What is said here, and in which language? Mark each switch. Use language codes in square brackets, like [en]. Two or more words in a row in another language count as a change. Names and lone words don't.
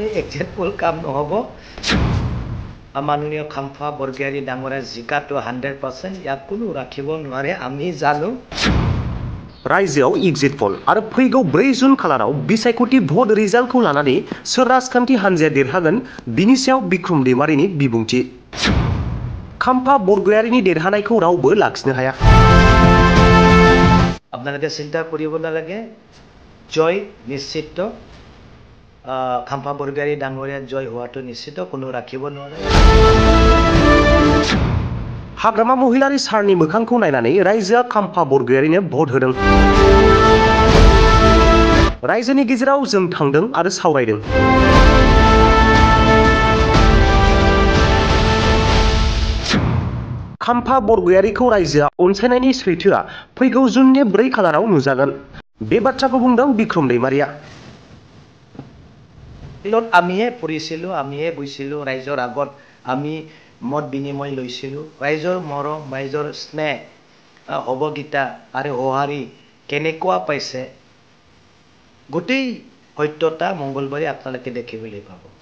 [as] একজেক্টফুল কাম নহ'ব মাননীয় খাম্ফা বৰগোহাঞি ডাঙৰীয়া জিকাটো 100% ইয়াক কোনো ৰাখিব নোৱাৰে আমি জানো [brx] रायजोआव [en] exit poll [brx] आरो फैगौ 4 जुन खालाराव बिसायख'थि भट रिजाल्टखौ लानानै सोर राजखान्थि हान्जाया देरहागोन बिनि सायाव बिक्रम दैमारिनि बिबुंथि खाम्फा बरगयारिनि देरहानायखौ रावबो लाखिनो हाया [as] আপোনালোকে চিন্তা কৰিব নালাগে জয় নিশ্চিত খাম্ফা বৰগোহাঞি ডাঙৰীয়া জয় হোৱাটো নিশ্চিত কোনো ৰাখিব নোৱাৰে [brx] हाग्रामा महिलारि सारनि मोखांखौ नायनानै रायजोआ खाम्फा बरगयारिनो भट होदों रायजोनि गेजेराव जों थांदों आरो सावरायदों खाम्फा बरगयारिखौ रायजोआ अनसायनायनि सैथोआ फैगौ जुननि 4 खालाराव नुजागोन बे बाथ्राखौ बुंदों बिक्रम दैमारिया [as] আমিয়ে পঢ়িছিলোঁ আমিয়ে গৈছিলোঁ ৰাইজৰ আগত আমি মত বিনিময় লৈছিলোঁ ৰাইজৰ মৰম ৰাইজৰ স্নেহ অৱগীতা আৰু সঁহাৰি কেনেকুৱা পাইছে গোটেই সত্যতা মংগলবাৰে আপোনালোকে দেখিবলৈ পাব